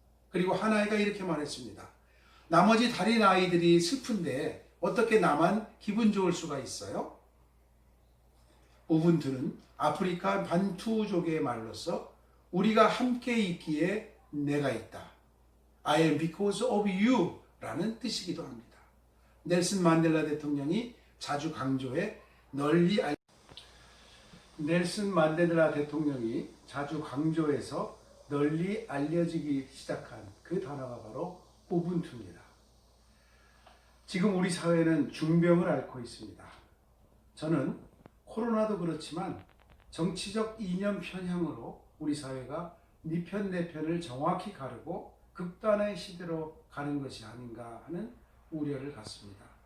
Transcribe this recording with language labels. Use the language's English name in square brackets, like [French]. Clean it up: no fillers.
[Korean] 그리고 한 아이가 이렇게 말했습니다. 나머지 다른 아이들이 슬픈데 어떻게 나만 기분 좋을 수가 있어요? 우분투는 아프리카 반투족의 말로서 우리가 함께 있기에 내가 있다. [English] I am because of you [Korean] 라는 뜻이기도 합니다. 넬슨 만델라 대통령이 자주 강조해 넬슨 만델라 대통령이 자주 강조해서 널리 알려지기 시작한 그 단어가 바로 우분투입니다. 지금 우리 사회는 중병을 앓고 있습니다. 저는 코로나도 그렇지만 정치적 이념 편향으로 우리 사회가 네 편 내 편을 정확히 가르고 극단의 시대로 가는 것이 아닌가 하는 우려를 갖습니다.